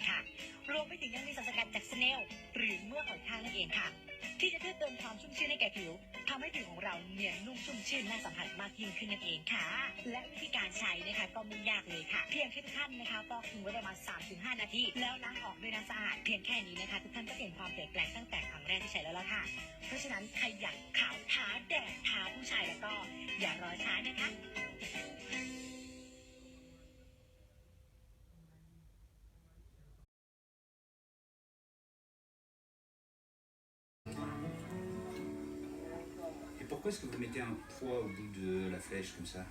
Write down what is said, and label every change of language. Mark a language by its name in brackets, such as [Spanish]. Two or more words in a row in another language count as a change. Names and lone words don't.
[Thai] ค่ะรวมไปถึงยังมีสารสกัดจากสเนลหรือเมือกหอยทากนั่นเองค่ะที่จะช่วยเติมความชุ่มชื้นให้แก่ผิวทำให้ผิวของเราเนียนนุ่มชุ่มชื่นน่าสัมผัสมากยิ่งขึ้นนั่นเองค่ะและวิธีการใช้นะคะก็ไม่ยากเลยค่ะเพียงแค่ทุกท่านนะคะฟอกทิ้งไว้ประมาณ 3-5 นาทีแล้วล้างออกด้วยน้ำสะอาดเพียงแค่นี้นะคะทุกท่านก็เห็นความเปลี่ยนแปลงตั้งแต่ครั้งแรกที่ใช้แล้วล่ะค่ะเพราะฉะนั้นใครอยากขาวท้าแดดท้าผู้ชายแล้วก็อย่ารอช้านะคะ [French] Et pourquoi est-ce que vous mettez un poids au bout de la flèche comme ça?